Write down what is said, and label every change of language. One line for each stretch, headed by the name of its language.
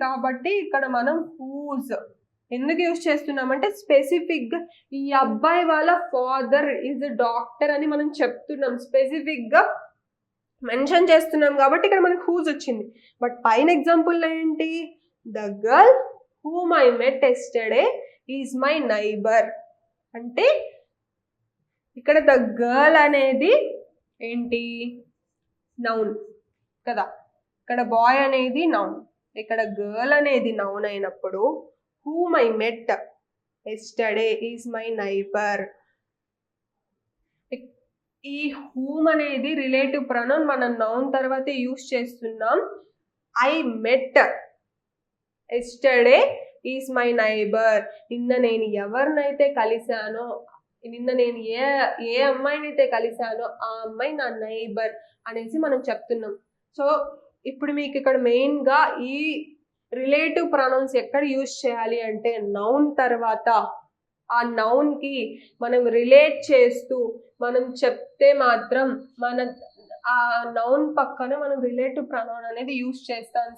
Telugu: కాబట్టి ఇక్కడ మనం హూజ్ ఎందుకు యూజ్ చేస్తున్నామంటే స్పెసిఫిక్గా ఈ అబ్బాయి వాళ్ళ ఫాదర్ ఈజ్ డాక్టర్ అని మనం చెప్తున్నాం, స్పెసిఫిక్గా మెన్షన్ చేస్తున్నాం కాబట్టి ఇక్కడ మనకి హూజ్ వచ్చింది. బట్ పైన ఎగ్జాంపుల్లో ఏంటి,
English: The girl whom I met yesterday is my neighbor.
Telugu: అంటే ఇక్కడ ద గర్ల్ అనేది ఏంటి, నౌన్ కదా. ఇక్కడ బాయ్ అనేది నౌన్, ఇక్కడ గర్ల్ అనేది నౌన్ అయినప్పుడు
English: whom I met yesterday is my neighbor.
Telugu: ఈ whom అనేది రిలేటివ్ ప్రొనౌన్ మనం నౌన్ తర్వాతే యూస్ చేస్తున్నాం.
English: I met yesterday is my neighbor.
Telugu: నిన్న నేను ఎవరినైతే కలిశానో, నిన్న నేను ఏ అమ్మాయినైతే కలిశానో ఆ అమ్మాయి నా నైబర్ అనేసి మనం చెప్తున్నాం. సో ఇప్పుడు మీకు ఇక్కడ మెయిన్గా ఈ రిలేటివ్ ప్రొనౌన్స్ ఎక్కడ యూజ్ చేయాలి అంటే నౌన్ తర్వాత ఆ నౌన్కి మనం రిలేట్ చేస్తూ మనం చెప్తే మాత్రం మన ఆ నౌన్ పక్కన మనం రిలేటివ్ ప్రొనౌన్ అనేది యూజ్ చేస్తాం.